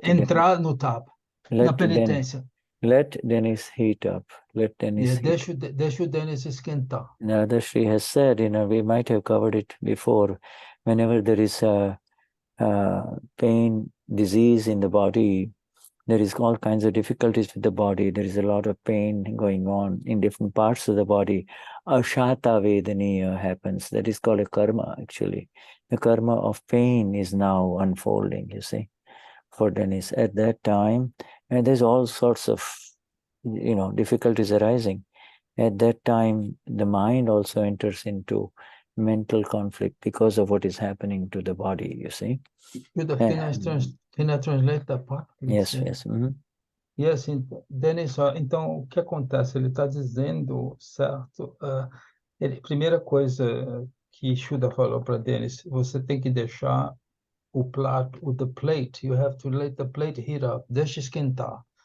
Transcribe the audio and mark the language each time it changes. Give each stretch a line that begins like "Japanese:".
Portuguese: Entrar no tap, na penitência.
English: Let Denize heat up. Let Denize
Portuguese: deixa o Denis esquentar.
English: Dadashri has said, we might have covered it before, whenever there is a pain, disease in the body, there is all kinds of difficulties with the body. There is a lot of pain going on in different parts of the body. Ashata vedaniya happens. That is called a karma, actually. The karma of pain is now unfolding, you see, for Denize. At that time, and there's all sorts of, difficulties arising. At that time, the mind also enters into mental conflict because of what is happening to the body, you see. Can I translate that part? Yes, yes.
Portuguese: Yes, Denis, então o que acontece? Ele está dizendo, certo? Primeira coisa que Shuddha falou para Denis, você tem que deixar o prato,
English: the plate, you have to let the plate heat up,
Portuguese: deixa esquentar.